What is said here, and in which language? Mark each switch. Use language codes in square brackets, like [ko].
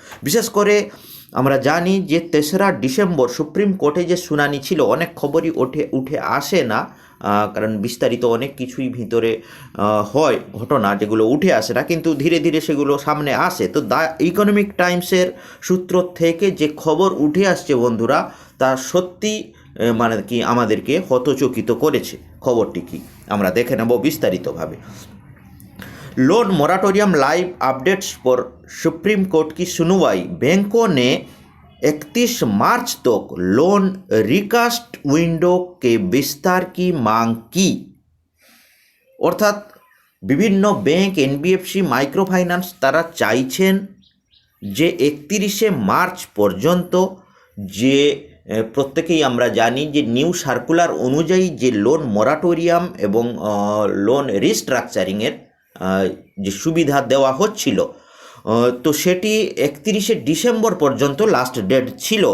[bn] বিশেষ করে আমরা জানি যে 3রা ডিসেম্বর সুপ্রিম কোর্টে যে শুনানি ছিল, অনেক খবরই উঠে আসে না, কারণ বিস্তারিত অনেক কিছুই ভিতরে হয় ঘটনা, যেগুলো উঠে আসে না, কিন্তু ধীরে ধীরে সেগুলো সামনে আসে। তো দ্য ইকোনমিক টাইমসের সূত্র থেকে যে খবর উঠে আসছে বন্ধুরা, তা সত্যি মানে কি আমাদেরকে হতচকিত করেছে। খবরটি কি আমরা দেখে নেব বিস্তারিতভাবে। [hi] लोन मोराटोरियम लाइव अपडेट्स पर सुप्रीम कोर्ट की सुनवाई। बैंकों ने 31 मार्च तक लोन रिकास्ट विंडो के विस्तार की मांग की। [bn] অর্থাৎ বিভিন্ন ব্যাংক, এনবিএফসি, মাইক্রো ফাইন্যান্স তারা চাইছেন যে 31শে মার্চ পর্যন্ত, যে প্রত্যেকেই আমরা জানি যে নিউ সার্কুলার অনুযায়ী যে লোন মোরাটোরিয়াম এবং লোন রিস্ট্রাকচারিংয়ের যে সুবিধা দেওয়া হচ্ছিল, তো সেটি 31শে ডিসেম্বর পর্যন্ত লাস্ট ডেট ছিল।